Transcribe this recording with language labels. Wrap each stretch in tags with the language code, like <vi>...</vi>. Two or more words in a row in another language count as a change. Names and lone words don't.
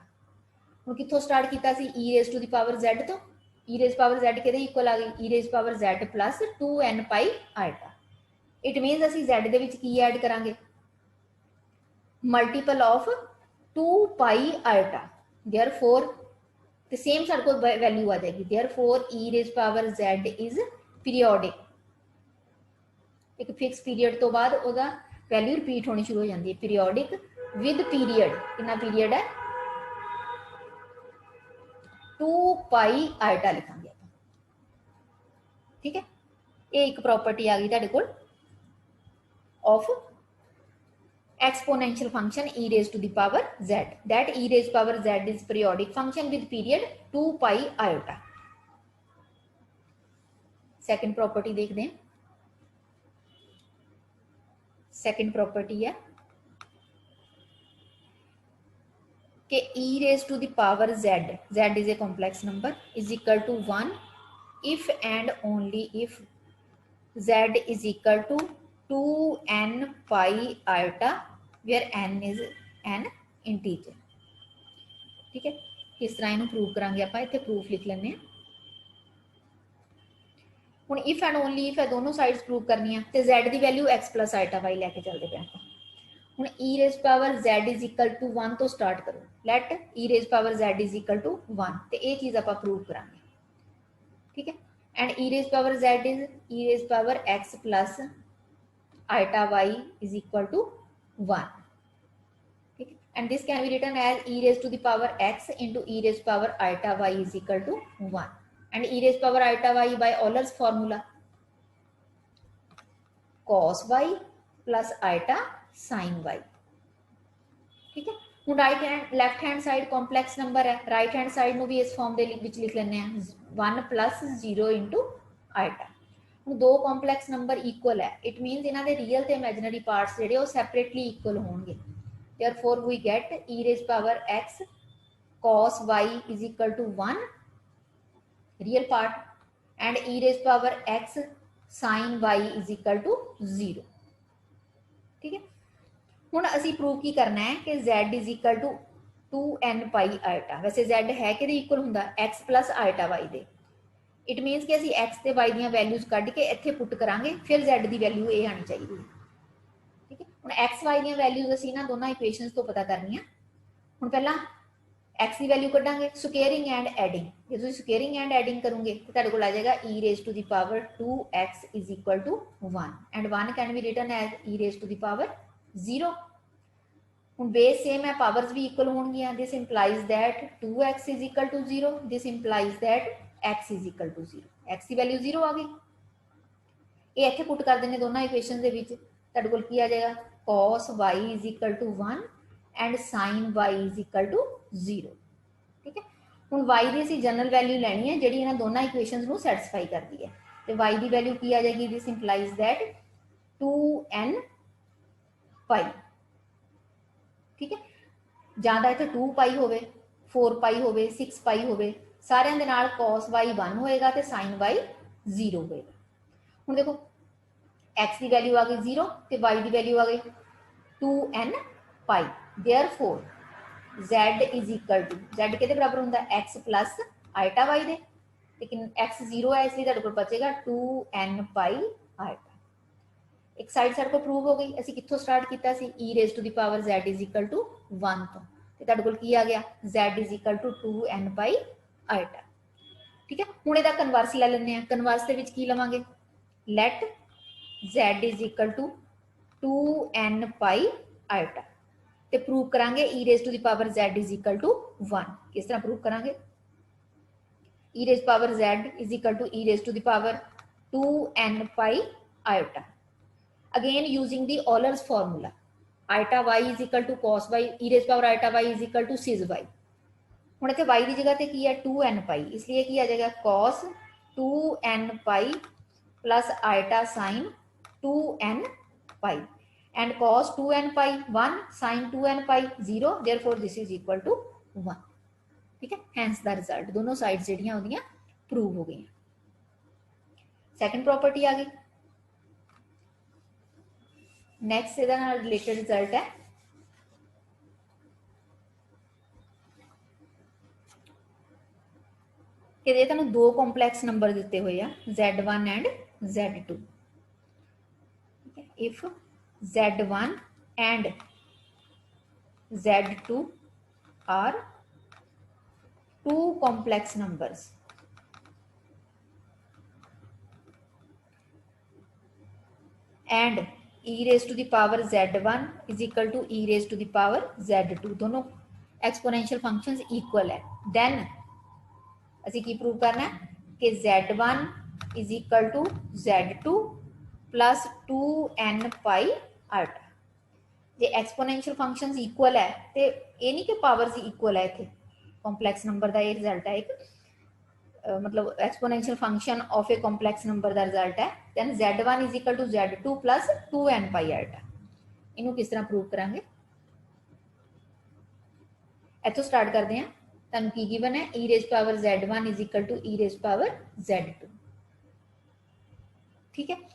<pa>ਹੁਣ ਕਿੱਥੋਂ ਸਟਾਰਟ ਕੀਤਾ ਸੀ</pa> <en>e raise to the power z तो, e raise power z</en> <pa>ਕਿਹਦੇ ਇਕੁਅਲ ਆ ਗਈ</pa> <en>e raise power z plus 2n pi iota. it means</en> <pa>ਅਸੀਂ z ਦੇ ਵਿਚ ਕੀ ਐਡ ਕਰਾਂਗੇ</pa> <en>multiple of 2 pi iota, therefore the same</en> <hi>सारे को वैल्यू आ जाएगी,</hi> <en>therefore e raise power z is periodic.</en> <pa>ਏਕ ਫਿਕਸ ਪੀਰੀਅਡ ਤੋ ਬਾਦ ਓਦਾ ਵੈਲਿਊ ਰਿਪੀਟ ਹੋਨੀ ਸ਼ੁਰੂ ਹੋ ਜਾਤੀ ਹੈ,</pa> <en>periodic with period,</en> <pa>ਕਿਤਨਾ ਪੀਰੀਅਡ ਹੈ</pa> <en>2 pi iota</en> <pa>ਲਿਖਾਂਗੇ,</pa> <hi>ठीक है।</hi> <pa>ਯੇ ਏਕ ਪ੍ਰਾਪਰਟੀ ਆ ਗਈ ਤੁਹਾਡੇ ਕੋਲ</pa> <en>ऑफ exponential function e raised to the power z, that e raised power z is periodic function with period 2 pi iota। second property</en> <hi>देखते हैं। सेकंड प्रॉपर्टी है कि</hi> <en>e raised to the power z, z is a complex number, is equal to 1 if and only if z is equal to 2n pi iota where n is an integer,</en> <hi>ठीक है।</hi> <pa>ਕਿਸ ਤਰ੍ਹਾਂ ਇਨੂੰ ਪ੍ਰੂਵ ਕਰਾਂਗੇ ਆਪਾਂ, ਇੱਥੇ ਪ੍ਰੂਫ ਲਿਖ ਲੈਂਦੇ ਹਾਂ। ਹੁਣ</pa> <en>if and only if</en> <pa>ਹੈ ਦੋਨੋਂ ਸਾਈਡਸ ਪ੍ਰੂਵ ਕਰਨੀਆਂ ਤੇ z ਦੀ ਵੈਲਿਊ</pa> <en>x plus iota y</en> <pa>ਲੈਕੇ ਚਲਦੇ ਪੇ ਆਪਾਂ।</pa> <en>हुण e raise power z is equal to 1</en> <pa>ਤੋ ਸਟਾਰਟ ਕਰੋ,</pa> <en>let e raise power z is equal to 1</en> <pa>ਤੇ ਯੇ ਚੀਜ਼ ਆਪਾਂ ਪ੍ਰੂਵ ਕਰਾਂਗੇ,</pa> <hi>ठीक है।</hi> <en>and e raise power z is e raise power x plus iota y is equal to 1,</en> <hi>ठीक है।</hi> <en>and this can be written as e raised to the power x into e raised to power iota y is equal to 1, and e raised to power iota y by Euler's formula cos y plus iota sin y।</en> <hi>ठीक है,</hi> <pa>ਹੁਣ</pa> <en>right hand left hand side complex number</en> <pa>है,</pa> <en>right hand side</en> <pa>ਨੂੰ ਵੀ ਇਸ ਫਾਰਮ ਦੇ ਵਿੱਚ ਲਿਖ ਲੈਂਦੇ ਆ</pa> <en>1 plus 0 into iota।</en> <pa>ਹੁਣ ਦੋ ਕੰਪਲੈਕਸ ਨੰਬਰ ਇਕੁਅਲ ਹੈ,</pa> <en>it means</en> <pa>ਇਹਨਾਂ ਦੇ ਰੀਅਲ ਤੇ ਇਮੇਜਿਨਰੀ ਪਾਰਟਸ ਜਿਹੜੇ ਉਹ ਸੈਪਰੇਟਲੀ ਇਕੁਅਲ ਹੋਣਗੇ।</pa> <en>therefore we get e raised power x cos y is equal to 1 real part and e raised power x sin y is equal to 0।</en> <hi>ठीक है,</hi> <pa>ਹੁਣ ਅਸੀਂ ਪ੍ਰੂਵ ਕੀ ਕਰਨਾ ਹੈ ਕਿ</pa> <en>z is equal to 2n pi iota।</en> <pa>ਵੈਸੇ z ਹੈ ਕਿਹਦੇ ਇਕੁਅਲ ਹੁੰਦਾ,</pa> <en>x plus iota y</en> <pa>ਦੇ।</pa> <en>it means</en> <pa>कि ਅਸੀਂ x ਤੇ y ਦੀਆਂ ਵੈਲਿਊਜ਼ ਕੱਢ ਕੇ ਇੱਥੇ ਪੁੱਟ ਕਰਾਂਗੇ, ਫਿਰ z ਦੀ ਵੈਲਿਊ ਇਹ ਆਣੀ ਚਾਹੀਦੀ ਹੈ। ਠੀਕ ਹੈ, ਹੁਣ x y ਦੀਆਂ ਵੈਲਿਊਜ਼ ਅਸੀਂ ਨਾ ਦੋਨਾਂ ਇਕੁਏਸ਼ਨਸ ਤੋਂ ਪਤਾ ਕਰਨੀਆਂ। ਹੁਣ ਪਹਿਲਾਂ x ਦੀ ਵੈਲਿਊ ਕੱਢਾਂਗੇ</pa> <en>squaring and adding.</en> <pa>ਜੇ ਤੁਸੀਂ ਸਕੁਏਅਰਿੰਗ ਐਂਡ ਐਡਿੰਗ ਕਰੋਗੇ ਤਾਂ ਤੁਹਾਡੇ ਕੋਲ ਆ ਜਾਏਗਾ</pa> <en>e raised to the power 2x is equal to 1 and 1 can be written as e raised to the power 0।</en> <pa>ਹੁਣ ਬੇਸ ਸੇਮ ਹੈ, ਪਾਵਰਸ ਵੀ ਇਕੁਅਲ ਹੋਣਗੀਆਂ।</pa> <en>this implies that 2x is equal to 0, this implies that x is equal to 0,</en> <pa>x ਦੀ ਵੈਲਿਊ 0 ਆ ਗਈ। ਇਹ ਇੱਥੇ ਪੁੱਟ ਕਰ ਦਿੰਦੇ ਦੋਨਾਂ ਇਕੁਏਸ਼ਨ ਦੇ ਵਿੱਚ, ਤੁਹਾਡੇ ਕੋਲ ਕੀ ਆ ਜਾਏਗਾ</pa> <en>cos y is equal to 1 and sin y is equal to 0।</en> <pa>ਠੀਕ ਹੈ, ਹੁਣ y ਦੀ ਅਸੀਂ ਜਨਰਲ ਵੈਲਿਊ ਲੈਣੀ ਹੈ ਜਿਹੜੀ ਇਹਨਾਂ ਦੋਨਾਂ ਇਕੁਏਸ਼ਨਸ ਨੂੰ ਸੈਟੀਸਫਾਈ ਕਰਦੀ ਹੈ, ਤੇ y ਦੀ ਵੈਲਿਊ ਕੀ ਆ ਜਾਏਗੀ,</pa> <en>this implies that 2n pi।</en> <pa>ਠੀਕ ਹੈ, ਜਾਂ ਤਾਂ ਇੱਥੇ 2 ਪਾਈ ਹੋਵੇ, 4 ਪਾਈ ਹੋਵੇ, 6 ਪਾਈ ਹੋਵੇ, ਸਾਰਿਆਂ ਦੇ ਨਾਲ</pa> <en>cos y 1</en> <pa>ਹੋਏਗਾ ਤੇ sin y 0 ਹੋਏਗਾ। ਹੁਣ ਦੇਖੋ x ਦੀ ਵੈਲਿਊ ਆ ਗਈ 0 ਤੇ y ਦੀ ਵੈਲਿਊ ਆ ਗਈ</pa> <en>2n pi। therefore z is equal to,</en> <pa>z ਕਿਹਦੇ ਬਰਾਬਰ ਹੁੰਦਾ</pa> <en>x plus iota y</en> <pa>ਦੇ, ਲੇਕਿਨ x 0 ਹੈ ਇਸ ਲਈ ਤੁਹਾਡੇ ਕੋਲ ਬਚੇਗਾ</pa> <en>2n pi iota।</en> <pa>ਇੱਕ ਸਾਈਡ ਸਾਡੇ ਕੋਲ ਪ੍ਰੂਵ ਹੋ ਗਈ। ਅਸੀਂ ਕਿੱਥੋਂ ਸਟਾਰਟ ਕੀਤਾ ਸੀ,</pa> <en>e raised to the power z is equal to 1</en> <pa>ਤੋਂ, ਤੇ ਤੁਹਾਡੇ ਕੋਲ ਕੀ ਆ ਗਿਆ</pa> <en>z is equal to 2n pi iota।</en> <hi>ठीक है,</hi> <pa>ਹੁਣ ਇਹਦਾ ਕਨਵਰਸ ਲੈ ਲੈਂਦੇ ਆ। ਕਨਵਰਸ ਦੇ ਵਿੱਚ ਕੀ ਲਵਾਂਗੇ,</pa> <en>let z is equal to 2n pi iota</en> <pa>ਤੇ ਪ੍ਰੂਵ ਕਰਾਂਗੇ</pa> <en>e raised to the power z is equal to 1।</en> <pa>ਕਿਸ ਤਰ੍ਹਾਂ ਪ੍ਰੂਵ ਕਰਾਂਗੇ,</pa> <en>e raised power z is equal to e raised to the power 2n pi iota, again using the Euler's formula iota y is equal to cos y, e raised power iota y is equal to sis y।</en> <pa>ਹੁਣ ਇੱਥੇ y ਦੀ ਜਗ੍ਹਾ ਤੇ ਕੀ ਹੈ 2n pi, ਇਸ ਲਈ ਕੀ ਆ ਜਾਏਗਾ</pa> <en>cos 2n pi plus iota sin 2n pi and cos 2n pi 1 sin 2n pi 0, therefore this is equal to 1।</en> <hi>ठीक है,</hi> <en>hence the result</en> <pa>दोनों साइड्स ਜਿਹੜੀਆਂ ਉਹਦੀਆਂ ਪ੍ਰੂਵ ਹੋ ਗਈਆਂ।</pa> <en>second property</en> <pa>ਆ ਗਈ। ਨੈਕਸਟ ਇਹਦਾ ਨਾਲ</pa> <en>related result</en> <pa>ਹੈ ਕਿ ਯੇ ਤੁਹਾਨੂ ਦੋ</pa> <en>complex number</en> <pa>ਦਿਤੇ ਹੁਏ</pa> <en>z1 and z2. if z1 and z2 are two complex numbers and e raised to the power z1 is equal to e raised to the power z2,</en> <pa>दोनों</pa> <en>exponential functions equal</en> <pa>है, देन ਅਸੀਂ ਕੀ ਪ੍ਰੂਵ ਕਰਨਾ ਹੈ ਕਿ</pa> <en>z1 is equal to z2 plus 2n pi iota।</en> <pa>ਜੇ ਐਕਸਪੋਨੈਂਸ਼ੀਅਲ ਫੰਕਸ਼ਨਸ ਇਕੁਅਲ ਹੈ ਤੇ ਇਹ ਨਹੀਂ ਕਿ ਪਾਵਰਸ ਇਕੁਅਲ ਹੈ, ਇੱਥੇ</pa> <en>complex number</en> <pa>ਦਾ ਇਹ ਰਿਜ਼ਲਟ ਹੈ ਇੱਕ,</pa> <en>मतलब exponential function of a complex number</en> <hi>का रिजल्ट है,</hi> <en>then z1 is equal to z2 plus 2n pi iota.</en> <pa>ਇਨੂ ਕਿਸ ਤਰਹ ਪ੍ਰੂਵ ਕਰਾਂਗੇ, ਇਥੋਂ</pa> <hi>स्टार्ट करते हैं।</hi> <pa>ਤੁਹਾਨੂ ਕੀ ਗਿਵਨ ਹੈ</pa> <en>e raise power z1 is equal to e raise power z2,</en> <hi>ठीक है।</hi>